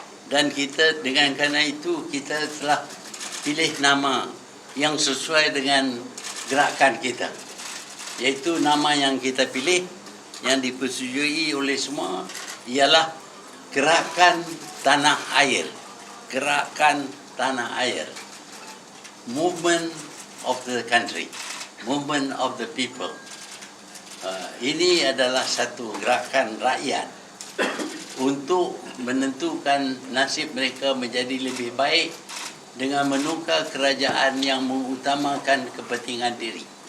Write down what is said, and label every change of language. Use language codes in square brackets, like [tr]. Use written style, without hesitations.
[ms] Dan kita dengan kerana itu kita telah pilih nama yang sesuai dengan gerakan kita. Iaitu nama yang kita pilih yang dipersetujui oleh semua ialah Gerakan Tanah Air. Gerakan Tanah Air. [en] Movement of the country. Movement of the people. [ms] Ini adalah satu gerakan rakyat untuk menentukan nasib mereka menjadi lebih baik dengan menukar kerajaan yang mengutamakan kepentingan diri.